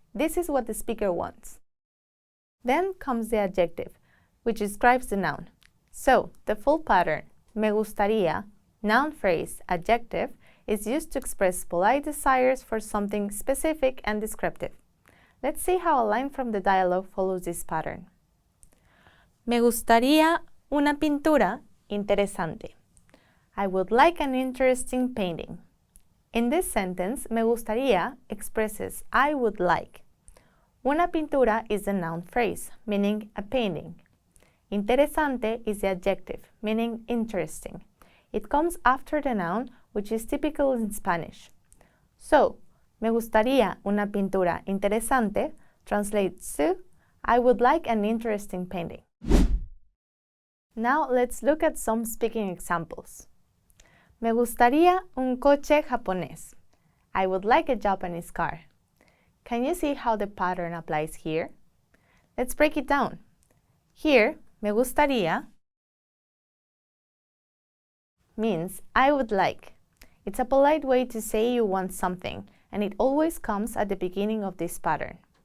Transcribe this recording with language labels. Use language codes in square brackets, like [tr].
[en] This is what the speaker wants. Then comes the adjective, which describes the noun. So, the full pattern, me gustaría, noun phrase, adjective, is used to express polite desires for something specific and descriptive. Let's see how a line from the dialogue follows this pattern. [es] Me gustaría una pintura interesante. [en] I would like an interesting painting. In this sentence, me gustaría expresses I would like. Una pintura is the noun phrase, meaning a painting. Interesante is the adjective, meaning interesting. It comes after the noun, which is typical in Spanish. So, [es] me gustaría una pintura interesante [en] translates to I would like an interesting painting. Now let's look at some speaking examples. [es] Me gustaría un coche japonés. [en] I would like a Japanese car. Can you see how the pattern applies here? Let's break it down. Here, me gustaría means I would like. It's a polite way to say you want something, and it always comes at the beginning of this pattern.